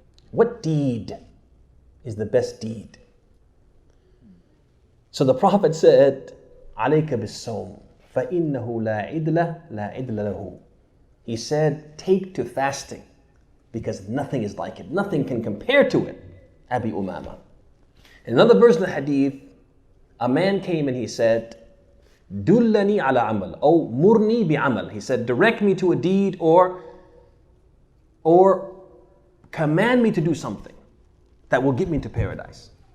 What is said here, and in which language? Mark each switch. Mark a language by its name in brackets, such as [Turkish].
[English] What deed is the best deed? So the Prophet said, [Arabic] عليك بالصوم فإنه لا عدل له. [English] He said, take to fasting because nothing is like it. Nothing can compare to it. Abi Umama. In another version of the hadith, a man came and he said, [Arabic] Dullani ala amal, or murni bi amal. [English] He said, direct me to a deed or command me to do something that will get me to paradise.